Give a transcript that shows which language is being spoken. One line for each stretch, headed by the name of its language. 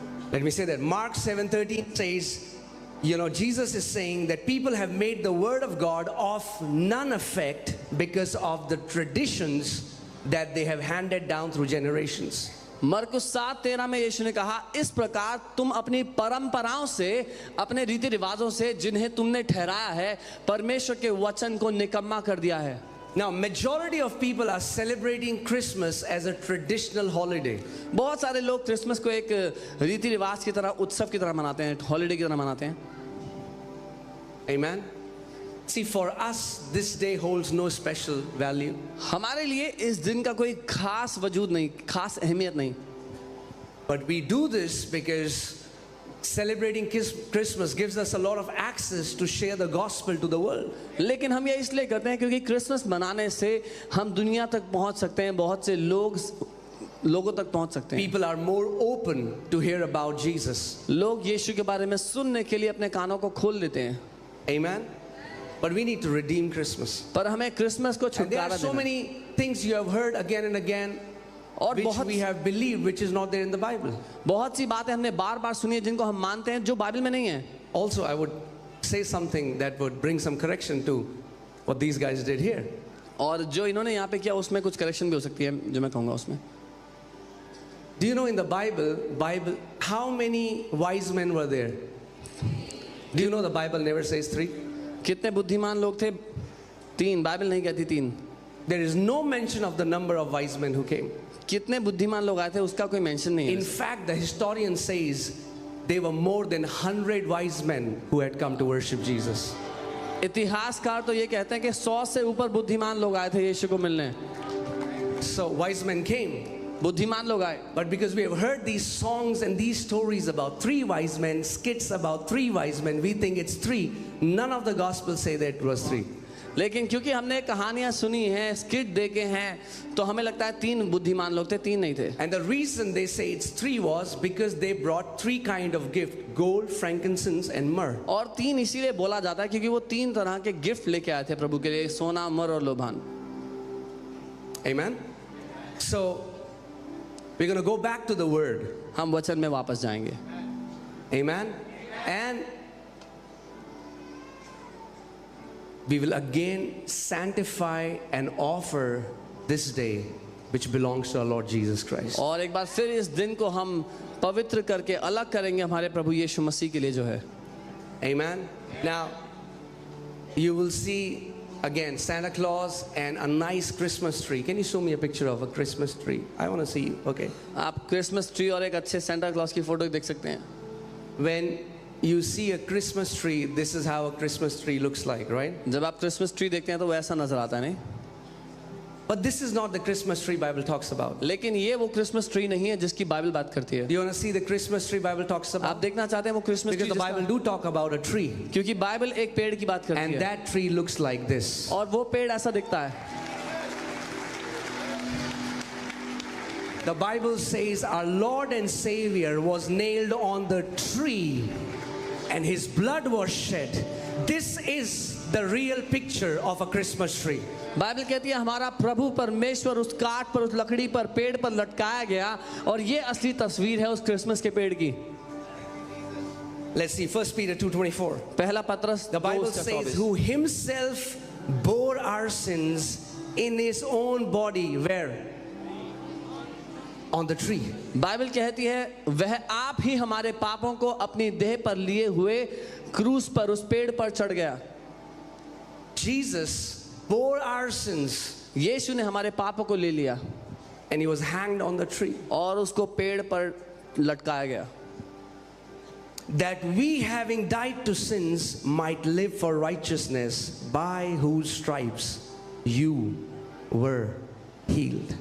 English: Let me say that Mark 7:13 says, Jesus is saying that people have made the word of God of none effect because of the traditions that they have handed down through generations.
Hindi: मरकुस 7:13 में यीशु ने कहा, इस प्रकार तुम अपनी परंपराओं से, अपने रीति रिवाजों से जिन्हें तुमने ठहराया है, परमेश्वर के वचन को निकम्मा कर दिया है।
English: Now, majority of people are celebrating Christmas as a traditional holiday.
Hindi: बहुत सारे लोग क्रिसमस को एक रीति रिवाज की तरह, उत्सव की तरह मनाते हैं, हॉलिडे की तरह मनाते हैं।
English: Amen. See, for us, this day holds no special value.
Hindi: हमारे लिए इस दिन का कोई खास वजूद नहीं, खास अहमियत नहीं।
English: But we do this because celebrating Christmas gives us a lot of access to share the gospel to the world.
Hindi: लेकिन हम ये इसलिए करते हैं क्योंकि क्रिसमस मनाने से हम दुनिया तक पहुंच सकते हैं, बहुत से लोगों तक पहुंच सकते हैं।
English: People are more open to hear about Jesus.
Hindi: लोग यीशु के बारे में सुनने के लिए अपने कानों को खोल लेते हैं।
English: Amen. But we need to redeem Christmas.
Hindi: पर हमें क्रिसमस को छुटकारा देना।
English: There are so many things you have heard again and again, और which we have believed, which is not there in the Bible.
Hindi: बहुत सी बातें हमने बार-बार सुनी है जिनको हम मानते हैं जो बाइबल में नहीं है।
English: Also, I would say something that would bring some correction to what these guys did here.
Hindi: और जो इन्होंने यहाँ पे किया उसमें कुछ करेक्शन भी हो सकती है जो मैं कहूँगा उसमें।
English: Do you know in the Bible, how many wise men were there? Do you know the Bible never says 3?
Hindi: कितने बुद्धिमान लोग थे? 3। बाइबल नहीं कहती 3।
English: There is no mention of the number of wise men who came.
Hindi: कितने बुद्धिमान लोग आए थे उसका कोई मेंशन नहीं है।
English: In fact, the historian says there were more than 100 wise men who had come to worship Jesus.
Hindi: इतिहासकार तो ये कहते हैं कि 100 से ऊपर बुद्धिमान लोग आए थे यीशु को मिलने।
English: So wise men came.
Hindi: बुद्धिमान लोग आए।
English: But because we have heard these songs and these stories about 3 wise men, skits about 3 wise men, we think it's 3. None of the gospels say that it was 3.
Hindi: लेकिन क्योंकि हमने कहानियां सुनी हैं, skit देखे हैं, तो हमें लगता है 3 बुद्धिमान लोग थे, 3 नहीं थे।
English: And the reason they say it's 3 was because they brought 3 kind of gift: gold, frankincense and myrrh.
Hindi: और 3 इसीलिए बोला जाता है क्योंकि वो 3 तरह के गिफ्ट लेके आए थे प्रभु के लिए, सोना, मर और लोभान।
English: Amen. So we're going to go back to the word.
Hindi: हम वचन में वापस जाएंगे। Amen.
English: And we will again sanctify and offer this day which belongs to our Lord Jesus Christ.
Hindi: और एक बार फिर इस दिन को हम पवित्र करके अलग करेंगे हमारे प्रभु यीशु मसीह के लिए जो है।
English: Amen. Now you will see again Santa Claus and a nice Christmas tree. Can you show me a picture of a Christmas tree? I want to see. Okay.
Hindi: आप क्रिसमस ट्री और एक अच्छे सेंटा क्लॉज की photo देख सकते हैं।
English: When you see a Christmas tree, this is how a Christmas tree looks like, right?
Hindi: जब आप क्रिसमस ट्री देखते हैं तो वैसा नजर आता है, नहीं?
English: But this is not the Christmas tree Bible talks about.
Hindi: लेकिन ये वो क्रिसमस ट्री नहीं है जिसकी बाइबल बात करती है।
English: Do you want to see the Christmas tree Bible talks about?
Hindi: आप देखना चाहते हैं वो Christmas tree?
English: Because the Bible do talk about a tree.
Hindi: क्योंकि बाइबल एक पेड़ की बात करती है।
English: And that tree looks like this.
Hindi: और वो पेड़ ऐसा दिखता है।
English: The Bible says our Lord and Savior was nailed on the tree and his blood was shed. This is the real picture of a Christmas tree.
Hindi: Bible कहती है हमारा प्रभु परमेश्वर उस काठ पर, उस लकड़ी पर, पेड़ पर लटकाया गया और ये असली तस्वीर है उस क्रिसमस के पेड़ की।
English: Let's see, 1 Peter 2:24.
Hindi: पहला पत्रस
English: The Bible 2:24. says, who himself bore our sins in his own body. Where? On the tree.
Hindi: Bible कहती है वह आप ही हमारे पापों को अपनी देह पर लिए हुए क्रूस पर उस पेड़ पर चढ़ गया।
English: Jesus bore our sins
Hindi: यीशु ने हमारे पापों को ले लिया
English: and he was hanged on the tree.
Hindi: और उसको पेड़ पर लटकाया गया,
English: That we, having died to sins, might live for righteousness, by whose stripes you were healed.